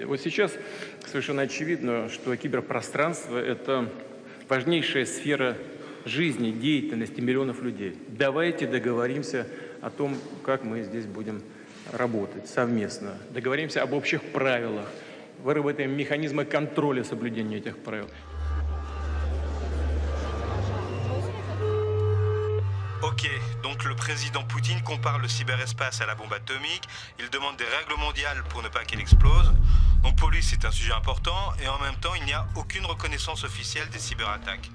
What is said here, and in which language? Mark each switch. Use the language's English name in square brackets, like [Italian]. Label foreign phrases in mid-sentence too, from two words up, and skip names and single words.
[Russian] Вот сейчас совершенно очевидно, что киберпространство – это важнейшая сфера жизни, деятельности миллионов людей. Давайте договоримся о том, как мы здесь будем работать совместно. Договоримся об общих правилах, выработаем механизмы контроля соблюдения этих правил. [French] Ok, donc le président Poutine compare le cyberespace à la bombe atomique, il demande des règles mondiales pour ne pas qu'elle explose. Donc pour lui c'est un sujet important et en même temps il n'y a aucune reconnaissance officielle des cyberattaques.